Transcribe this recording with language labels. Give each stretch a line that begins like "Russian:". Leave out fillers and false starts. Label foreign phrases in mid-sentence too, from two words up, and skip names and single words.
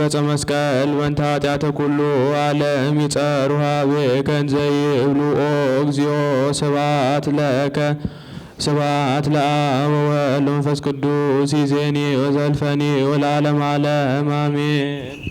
Geez: ዕፀ መስቀል በእንተ ኃጢአተ ኩሉ ዓለም ይጸሩ ኀቤከ እንዘ ይብሉ ኦ እግዚኦ ስብሐት ለከ ስብሐት ለአብ ወወልድ ወመንፈስ ቅዱስ ይእዜኒ ወዘልፈኒ ወለዓለመ ዓለም አሜን።